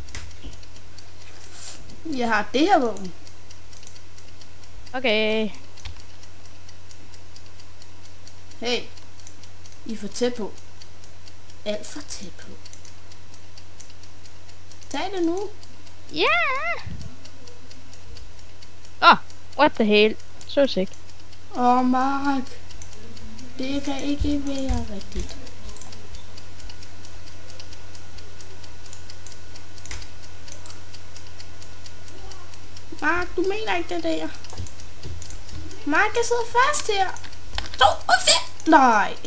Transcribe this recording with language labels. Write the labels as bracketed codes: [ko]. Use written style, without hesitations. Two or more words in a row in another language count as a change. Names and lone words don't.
[da] Jeg har det her våben. Okay. Hey. I er for tæt på. Alt for tæt på. Tag det nu. Ja. [en] Yeah. Oh, what the hell? So sick. Mark. [da] Det kan ikke være rigtigt. Mark, du mener ikke det der. Mark, jeg sidder fast her. Nej.